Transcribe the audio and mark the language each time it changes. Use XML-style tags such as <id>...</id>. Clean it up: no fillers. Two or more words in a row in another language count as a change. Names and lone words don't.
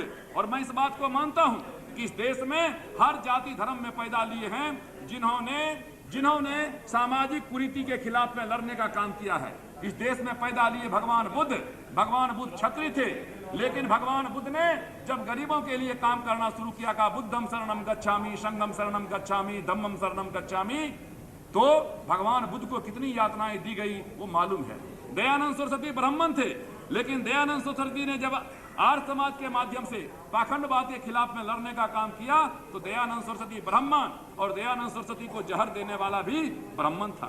<hi>और मैं इस बात को मानता हूं कि इस देश में हर जाति धर्म में पैदा लिए हैं जिन्होंने सामाजिक कुरीति के खिलाफ में लड़ने का काम किया है। इस देश में पैदा लिए भगवान बुद्ध क्षत्रिय थे, लेकिन भगवान बुद्ध ने जब गरीबों के लिए काम करना शुरू किया, कहा</hi> <pi>बुद्धम शरणम गच्छामि, संघम शरणम गच्छामि, धम्मम शरणम गच्छामि,</pi> <hi>तो भगवान बुद्ध को कितनी यातनाएं दी गई वो मालूम है। दयानंद सरस्वती ब्राह्मण थे, लेकिन दयानंद सरस्वती ने जब आर्य समाज के माध्यम से पाखंडवाद के खिलाफ में लड़ने का काम किया तो दयानंद सरस्वती ब्राह्मण, और दयानंद सरस्वती को जहर देने वाला भी ब्राह्मण था।</hi>